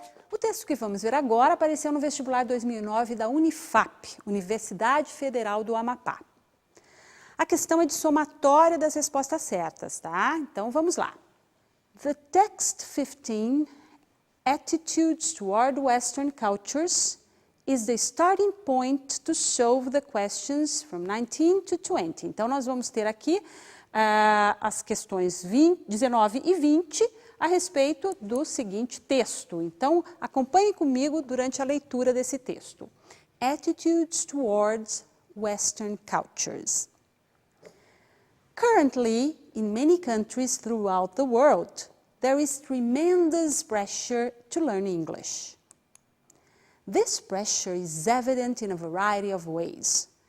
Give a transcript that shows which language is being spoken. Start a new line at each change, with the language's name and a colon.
Portuguese: O texto que vamos ver agora apareceu no vestibular 2009 da Unifap, Universidade Federal do Amapá. A questão é de somatória das respostas certas, tá? Então, vamos lá.
English: The text 15, Attitudes toward Western Cultures, is the starting point to solve the questions from 19 to 20.
Portuguese: Então, nós vamos ter aqui as questões 19 e 20 a respeito do seguinte texto. Então, acompanhe comigo durante a leitura desse texto.
English: Attitudes towards Western cultures. Currently, in many countries throughout the world, there is tremendous pressure to learn English. This pressure is evident in a variety of ways.